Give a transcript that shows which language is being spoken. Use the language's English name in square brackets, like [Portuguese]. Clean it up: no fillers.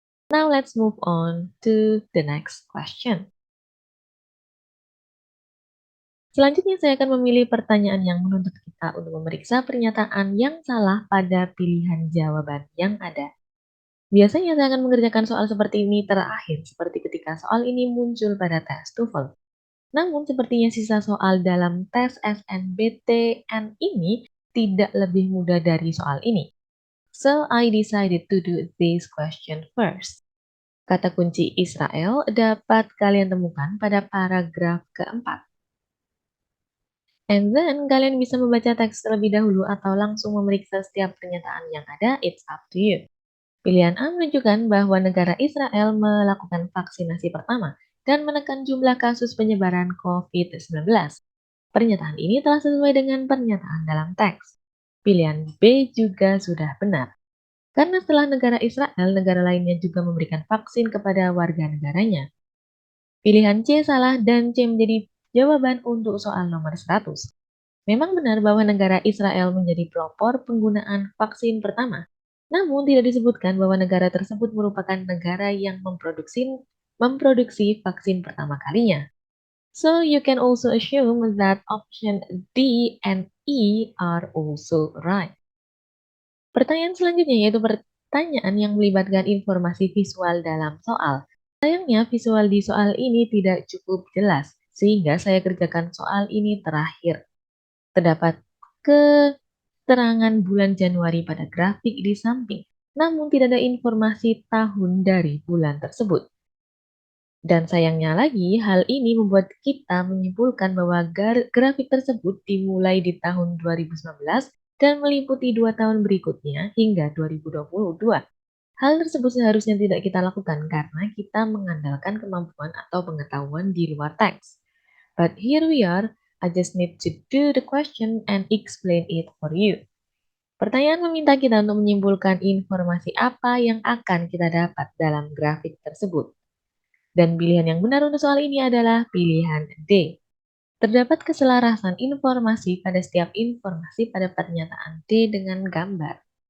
[English] Now let's move on to the next question. [Indonesian] Selanjutnya saya akan memilih pertanyaan yang menuntut kita untuk memeriksa pernyataan yang salah pada pilihan jawaban yang ada. Biasanya saya akan mengerjakan soal seperti ini terakhir, seperti ketika soal ini muncul pada tes TOEFL. Namun sepertinya sisa soal dalam tes SNBTN ini tidak lebih mudah dari soal ini. [English] So I decided to do this question first. [Indonesian] Kata kunci Israel dapat kalian temukan pada paragraf keempat. [English] And then [Indonesian] kalian bisa membaca teks terlebih dahulu atau langsung memeriksa setiap pernyataan yang ada, [English] it's up to you. [Indonesian] Pilihan A menunjukkan bahwa negara Israel melakukan vaksinasi pertama dan menekan jumlah kasus penyebaran COVID-19. Pernyataan ini telah sesuai dengan pernyataan dalam teks. Pilihan B juga sudah benar. Karena setelah negara Israel, negara lainnya juga memberikan vaksin kepada warga negaranya. Pilihan C salah dan C menjadi jawaban untuk soal nomor 100. Memang benar bahwa negara Israel menjadi pelopor penggunaan vaksin pertama. Namun tidak disebutkan bahwa negara tersebut merupakan negara yang memproduksi vaksin pertama kalinya. [English] So you can also assume that option D and E are also right. [Indonesian] Pertanyaan selanjutnya yaitu pertanyaan yang melibatkan informasi visual dalam soal. Sayangnya visual di soal ini tidak cukup jelas, sehingga saya kerjakan soal ini terakhir. Terdapat keterangan bulan Januari pada grafik di samping, namun tidak ada informasi tahun dari bulan tersebut. Dan sayangnya lagi, hal ini membuat kita menyimpulkan bahwa grafik tersebut dimulai di tahun 2019 dan meliputi 2 tahun berikutnya hingga 2022. Hal tersebut seharusnya tidak kita lakukan karena kita mengandalkan kemampuan atau pengetahuan di luar teks. [English] But here we are, I just need to do the question and explain it for you. [Indonesian] Pertanyaan meminta kita untuk menyimpulkan informasi apa yang akan kita dapat dalam grafik tersebut. Dan pilihan yang benar untuk soal ini adalah pilihan D. Terdapat keselarasan informasi pada setiap informasi pada pernyataan D dengan gambar.